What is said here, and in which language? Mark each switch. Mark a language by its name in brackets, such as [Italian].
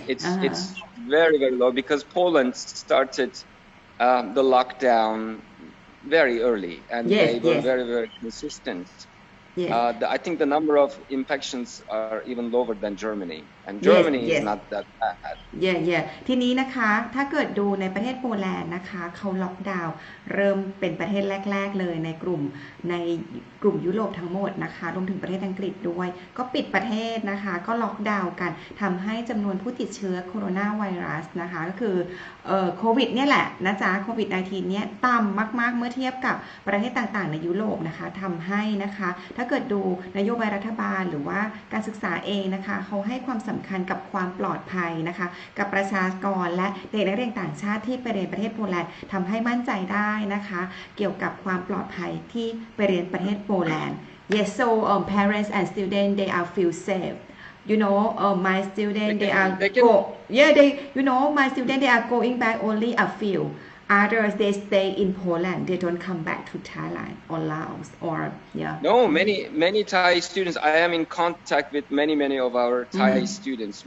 [English] It's very, very low because Poland started the lockdown very early, and they were very, very consistent. I think the number of infections are even lower than Germany, and Germany is not that bad. [Thai] ทีนี้นะคะถ้าเกิดดูในประเทศโปแลนด์นะคะเขาล็อกดาวน์เริ่มเป็นประเทศแรกๆเลยในกลุ่มยุโรปทั้งหมดนะคะรวมถึงประเทศอังกฤษด้วยก็ปิดประเทศนะคะก็ล็อกดาวน์กันทำให้จำนวนผู้ติดเชื้อโคโรนาไวรัสนะคะก็คือ โควิดเนี่ยแหละนะจ๊ะโควิด -19 เนี่ยต่ำมากๆเมื่อเทียบกับประเทศต่างๆในยุโรปนะคะทำให้นะคะถ้าเกิดดูนโยบายรัฐบาลหรือว่าการศึกษาเองนะคะเขาให้ความสำคัญกับความปลอดภัยนะคะกับประชากรและเด็กนักเรียนต่างชาติที่ไปเรียนประเทศโปแลนด์ทำให้มั่นใจได้นะคะเกี่ยวกับความปลอดภัยที่ไปเรียนประเทศโปแลนด์ [English] Yes, so parents and students they are feel safe. My student my student they are going back only a few. Others they stay in Poland. They don't come back to Thailand or Laos or No, many Thai students. I am in contact with many of our Thai students.